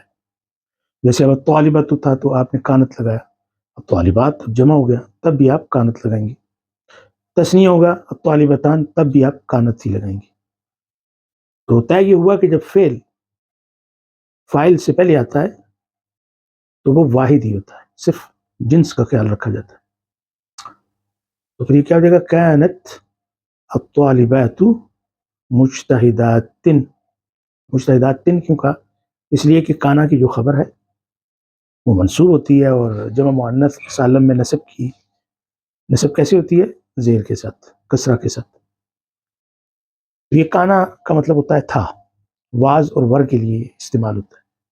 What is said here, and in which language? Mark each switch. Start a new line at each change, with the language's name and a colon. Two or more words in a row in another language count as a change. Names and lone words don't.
Urdu: جیسے اب طالبات تھا تو آپ نے کانت لگایا، اب طالبات جمع ہو گیا تب بھی آپ کانت لگائیں گے، تثنیہ ہوگا الطالبتان تب بھی آپ کانت ہی لگائیں گے۔ تو طے یہ ہوا کہ جب فعل فاعل سے پہلے آتا ہے تو وہ واحد ہی ہوتا ہے، صرف جنس کا خیال رکھا جاتا ہے۔ تو پھر یہ کیا ہو جائے گا
Arabic: کانت الطالبات مجتہدات،
Urdu: مجتہدات کیوں کہا، اس لیے کہ کانا کی جو خبر ہے وہ منصوب ہوتی ہے، اور جمع مؤنث سالم میں نصب کیسے ہوتی ہے زیر کے ساتھ، کسرہ کے ساتھ۔ یہ کانا کا مطلب ہوتا ہے تھا، واز اور ور کے لیے استعمال ہوتا ہے.